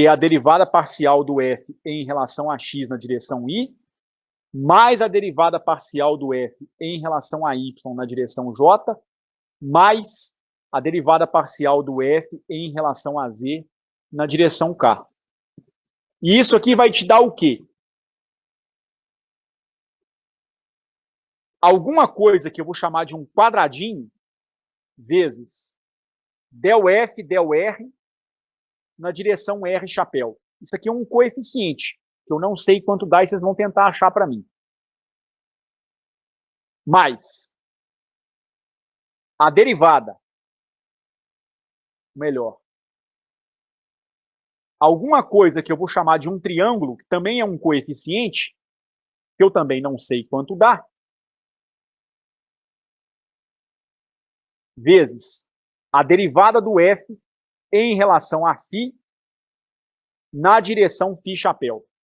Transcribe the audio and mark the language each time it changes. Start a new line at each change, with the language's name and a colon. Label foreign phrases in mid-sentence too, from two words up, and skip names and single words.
Portuguese: é a derivada parcial do f em relação a x na direção y, mais a derivada parcial do f em relação a y na direção j, mais a derivada parcial do f em relação a z na direção k. E isso aqui vai te dar o quê? Alguma coisa que eu vou chamar de um quadradinho vezes del f, del r na direção r chapéu. Isso aqui é um coeficiente, que eu não sei quanto dá e vocês vão tentar achar para mim. Mais a derivada, melhor, alguma coisa que eu vou chamar de um triângulo, que também é um coeficiente, que eu também não sei quanto dá, vezes a derivada do f em relação a φ na direção φ chapéu.